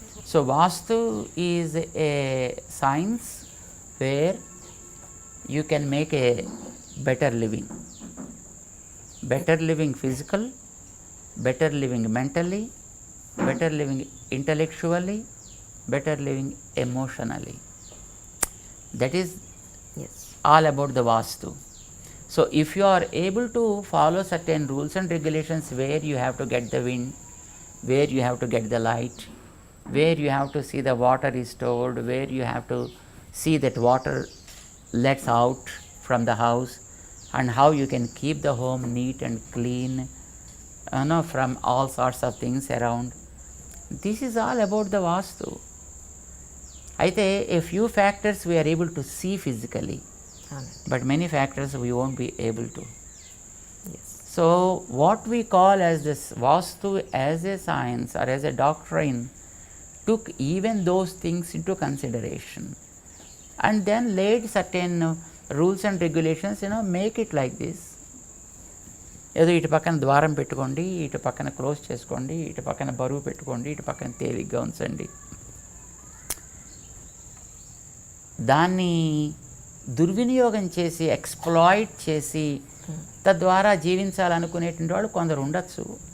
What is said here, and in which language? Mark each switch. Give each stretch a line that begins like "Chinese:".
English: So vastu is a science where you can make a better living, better living physical, better living mentally, better living intellectually, better living emotionally. That is all about the vastu. So if you are able to follow certain rules and regulations where you have to get the wind, where you have to get the light, where you have to see the water is stored, where you have to see that water lets out from the house, and how you can keep the home neat and clean, from all sorts of things around. This is all about the Vastu.
Telugu: అయితే
English: a few factors we are able to see physically, but many factors we won't be able to. Yes. So what we call as this Vastu as a science or as a doctrine took even those things into consideration and then laid certain rules and regulations, make it like this.
Telugu: ఏదో ఇటు పక్కన ద్వారం పెట్టుకోండి, ఇటు పక్కన close చేసుకోండి, ఇటు పక్కన బరువు పెట్టుకోండి, ఇటు పక్కన తేలిగ్గా ఉంచండి. దాన్ని దుర్వినియోగం చేసి ఎక్స్ప్లాయిట్ చేసి తద్వారా జీవించాలనుకునేటువంటి వాళ్ళు కొందరు ఉండొచ్చు.